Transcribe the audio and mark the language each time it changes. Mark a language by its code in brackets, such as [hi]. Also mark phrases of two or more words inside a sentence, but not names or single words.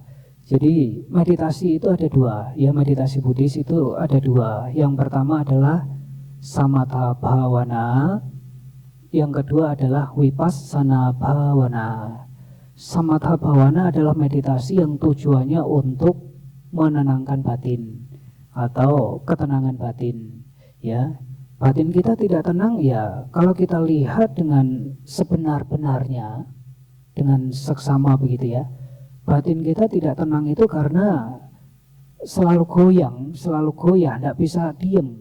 [id] Jadi meditasi itu ada dua, ya meditasi Buddhis itu ada dua. Yang pertama adalah [pi] samatha bhavana, [id] yang kedua adalah [pi] vipassana bhavana. Samatha bhavana [id] adalah meditasi yang tujuannya untuk menenangkan batin atau ketenangan batin, ya. Batin kita tidak tenang ya kalau kita lihat dengan sebenar-benarnya, dengan seksama begitu ya. Batin kita tidak tenang itu karena selalu goyang, selalu goyah, tidak bisa diem.